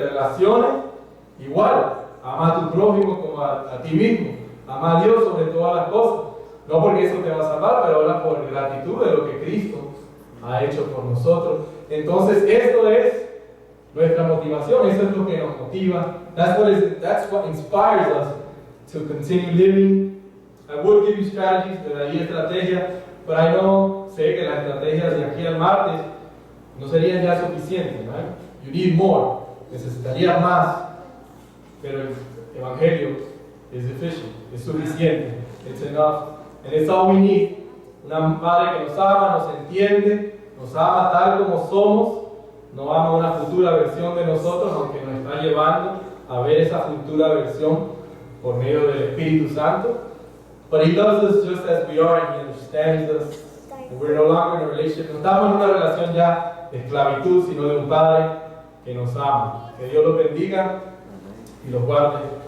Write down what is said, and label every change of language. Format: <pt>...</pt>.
<es>Relaciones, igual. Ama a tu prójimo como a ti mismo. Ama a Dios sobre todas las cosas. No porque eso te va a salvar, pero ahora por gratitud de lo que Cristo ha hecho por nosotros. Entonces, esto es nuestra motivación, eso es lo que nos motiva.</es> <en>That's what inspires us to continue living. I would give you strategies,</en> <es>te daría estrategias, pero</es> <en>I know,</en> <es>sé que las estrategias de aquí al martes no serían ya suficientes, right?</es> <en>You need more,</en> <es>necesitaría más, pero el Evangelio es</es> <en>sufficient,</en> <es>es suficiente,</es> <en>it's enough, and it's all we need.</en> <es>Una madre que nos ama, nos entiende, nos ama tal como somos, no ama una futura versión de nosotros, aunque nos está llevando a ver esa futura versión por medio del Espíritu Santo.</es> <en>But He loves us just as we are, and He understands us. And we're no longer in a relationship.</en> <es>No estamos en una relación ya de esclavitud, sino de un Padre que nos ama. Que Dios los bendiga y los guarde</es>